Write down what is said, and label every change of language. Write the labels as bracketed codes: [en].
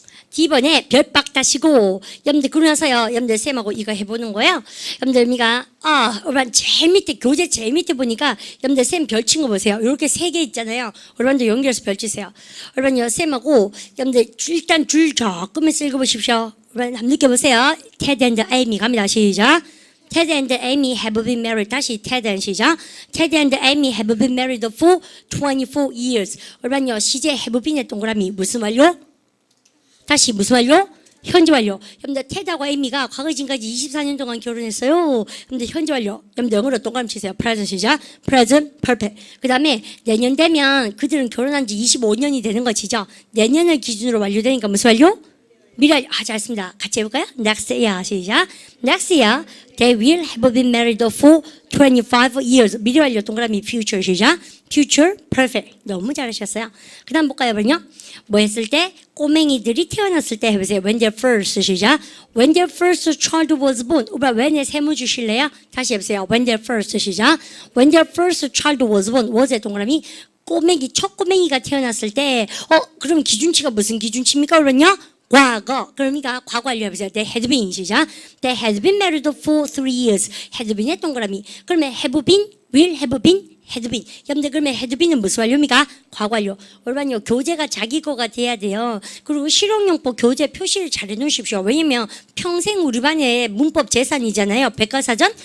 [ko] D번에 별박 다시고 여러분들 그러고 나서요. 여러분들 쌤하고 이거 해보는 거예요. 여러분들 여러분 제일 밑에 교재 제일 밑에 보니까 여러분들 쌤 별 친 거 보세요. 이렇게 세 개 있잖아요. 여러분들 연결해서 별 치세요. 여러분요 쌤하고 여러분들 일단 줄 조금만 읽어보십시오. 여러분 한번 느껴보세요. [en] Ted and Amy 갑니다. [ko] 시작. [en] Ted and Amy have been married. 다시 Ted and 시작. Ted and Amy have been married for 24 years. [ko] 여러분요 시제 have been의 동그라미 무슨 완료? 다시 무슨 완료? 현재 완료. 여러분들 테드하고 에이미가 과거 지금까지 24년 동안 결혼했어요. 여러분들 현재 완료. 여러분들 영어로 동그라미 치세요. [en] present 시작. present perfect. [ko] 그 다음에 내년 되면 그들은 결혼한 지 25년이 되는 것이죠. 내년을 기준으로 완료되니까 무슨 완료? 미래 완료. 잘했습니다. 같이 해볼까요? [en] Next year 시작. Next year they will have been married for 25 years. [ko] 미래 완료 동그라미 future 시작. [en] future perfect. [ko] 너무 잘하셨어요. 그 다음 볼까요? 뭐 했을 때? 꼬맹이들이 태어났을 때 해보세요. [en] When their first 시작. When their first child was born. [ko] 오빠 when의 세모 주실래요? 다시 해보세요. [en] When their first 시작. When their first child was born. [ko] was의 동그라미 꼬맹이 첫 꼬맹이가 태어났을 때 그럼 기준치가 무슨 기준치입니까? 그러면요? 과거. 그러니까 과거 완료 해보세요. [en] They had been 시작. They had been married for 3 years. [ko] had been의 동그라미. [en] 그러면 have been, will have been, had been. [ko] 여러분들 그러면 had been은 무슨 완료입니까? 과거 완료. 여러분요 교재가 자기 거가 돼야 돼요. 그리고 실용용법 교재 표시를 잘 해놓으십시오. 왜냐면 평생 우리 반의 문법 재산이잖아요. 백과사전.